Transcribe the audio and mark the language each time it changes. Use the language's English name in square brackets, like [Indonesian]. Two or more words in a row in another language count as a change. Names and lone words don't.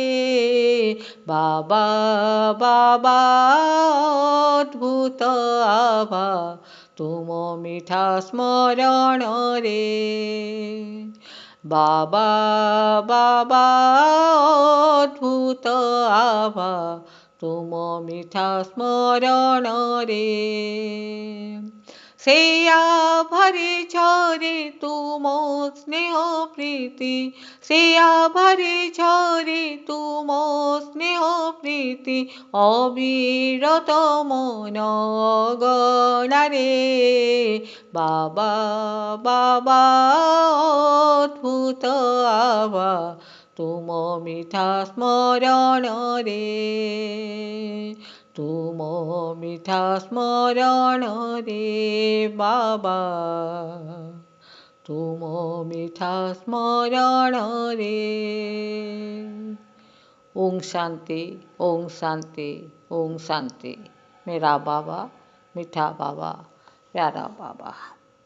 [Odia] ବାବା ବାବା ଅଦ୍ଭୁତ ଆଭା ତୁମ ମିଠା ସ୍ମରଣରେ। ବାବା ବାବା ଅଦ୍ଭୁତ ଆଭା ତୁମ ମିଠା ସ୍ମରଣରେ। ସେ ଆଭାରେ ଝରେ ତୁମ ସ୍ନେହ ପ୍ରୀତି, ସେ ଆଭାରେ ଝରେ ତୁମ ସ୍ନେହ ପ୍ରୀତି, ଅବିରତ ମନ ଗଣାରେ। ବାବା ବାବା ଅଦ୍ଭୁତ ଆଭା ତୁମ ମିଠା ସ୍ମରଣରେ। ତୁମ ମିଠା ସ୍ମରଣରେ ବାବା, ତୁମ ମିଠା ସ୍ମରଣରେ। [Hindi] ओम शांति, ओम शांति, ओम शांति। मेरा बाबा, मीठा बाबा, प्यारा बाबा।